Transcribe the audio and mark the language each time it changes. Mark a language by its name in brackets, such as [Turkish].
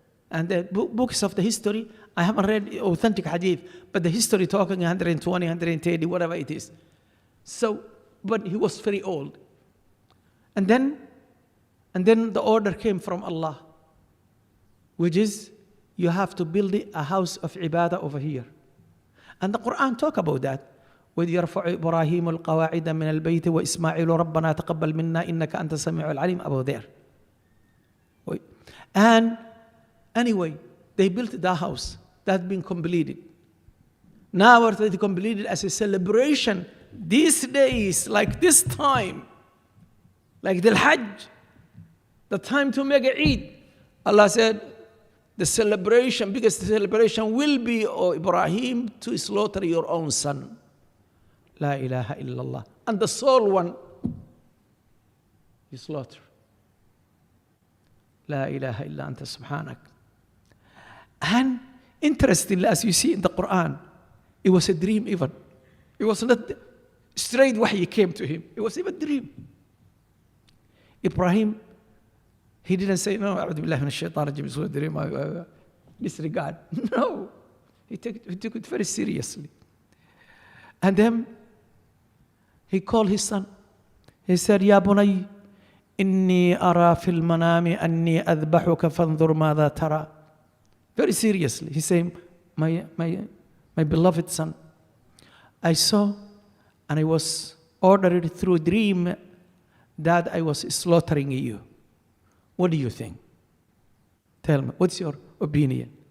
[English] And the books of the history, I haven't read authentic hadith, but the history talking 120, 130, whatever it is. So, but he was very old. And then the order came from Allah, which is you have to build a house of ibadah over here. And the Quran talk about that. [Arabic] وَإِذْ يَرْفَعُ إِبْرَاهِيمُ الْقَوَاعِدَ مِنَ الْبَيْتِ وَإِسْمَاعِيلُ رَبَّنَا تَقَبَّلْ مِنَّا إِنَّكَ أَنْتَ السَّمِيعُ الْعَلِيمُ [English] about there. And anyway, they built that house. That's been completed. Now it's completed as a celebration. These days, like this time, like the Hajj, the time to make a Eid. Allah said, the celebration, biggest celebration will be, O Ibrahim, to slaughter your own son. [Arabic] La ilaha illallah. [English] And the sole one, you slaughter. [Arabic] La ilaha illa anta subhanak. [English] And interestingly, as you see in the Quran, it was a dream even. It was not straight wahy came to him. It was even a dream. Ibrahim, he didn't say, no, [Arabic] أعوذ بالله من الشيطان الرجيم, [English] it's a dream, disregard. No, he took it very seriously. And then he called his son. He said, [Arabic] يا بني إني أرى في المنام أني أذبحك فانظر ماذا ترى. [English] Very seriously, he said, my beloved son, I saw and I was ordered through dream that I was slaughtering you. What do you think? Tell me, what's your opinion?